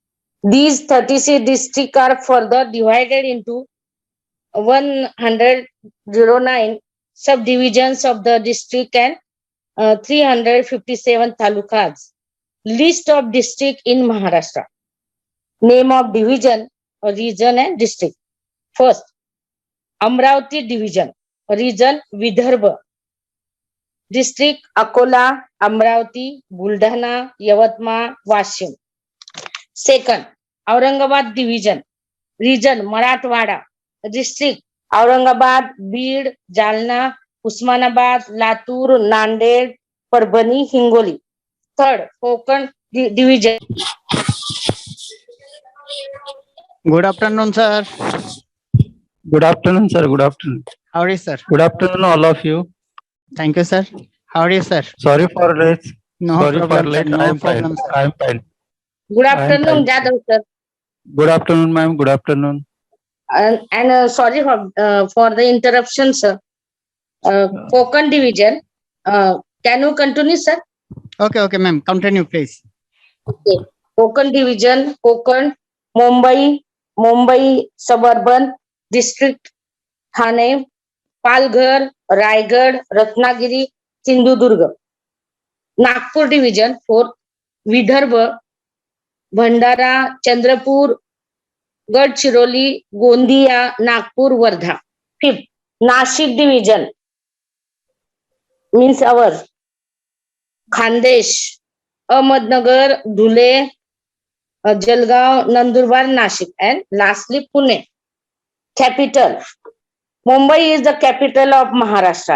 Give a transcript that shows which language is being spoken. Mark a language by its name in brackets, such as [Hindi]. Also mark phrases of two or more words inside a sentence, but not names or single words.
[English] These 36 districts are further divided into 109 subdivisions of the district and 357 talukas. List of district in Maharashtra. Name of division, region and district. First, Amravati division, region Vidarbha. District Akola, Amravati, Buldhana, Yavatmal, Washim. Second, Aurangabad division, region Marathwada. District Aurangabad, Beed, Jalna, Usmanabad, Latur, Nanded, Parbhani, Hingoli. Third, Konkan division. Good afternoon, sir. Good afternoon, sir. Good afternoon. How are you, sir? Good afternoon, all of you. Thank you, sir. How are you, sir? Sorry for late. No Sorry for problem, sir. late. No I am fine. problem, sir. I am fine. Good I am afternoon, fine. Jadhav sir. Good afternoon, ma'am. Good afternoon. And sorry for the interruption, sir. Konkan division. Can you continue, sir? Okay, ma'am. Continue, please. Okay. Konkan division, Konkan, Mumbai suburban district, Thane, Palghar, Raigad, Ratnagiri, Sindhudurg. Nagpur division, 4, Vidarbha, Bhandara, Chandrapur, Gadchiroli, Gondia, Nagpur, Wardha. 5th, Nashik division means our Khandesh, Ahmednagar, Dhule, Jalgaon, Nandurbar, Nashik, and lastly Pune. Capital. Mumbai is the capital of Maharashtra.